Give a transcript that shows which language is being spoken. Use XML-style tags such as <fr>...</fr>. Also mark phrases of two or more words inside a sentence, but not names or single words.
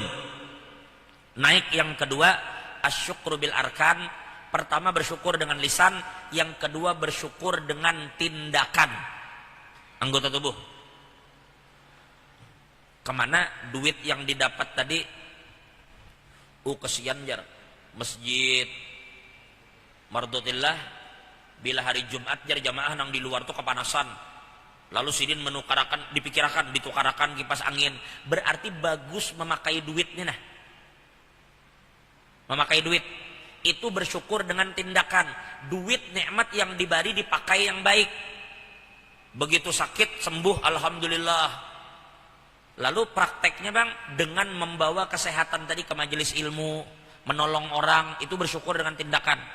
<id>Naik yang kedua,</id> <ar>الشكر بالأركان.</ar> <id>Pertama bersyukur dengan lisan, yang kedua bersyukur dengan tindakan anggota tubuh. Kemana duit yang didapat tadi?</id> <bjn>Kesian jar. Masjid Mardotillah bila hari Jumat jar jamaah nang di luar tuh kepanasan. Lalu sidin menukarakan, dipikirakan, ditukarakan kipas angin. Berarti bagus memakai duitnya nah.</bjn> <id>Memakai duit itu bersyukur dengan tindakan. Duit nikmat yang diberi dipakai yang baik. Begitu sakit sembuh alhamdulillah. Lalu prakteknya bang, dengan membawa kesehatan tadi ke majelis ilmu, menolong orang, itu bersyukur dengan tindakan.</id>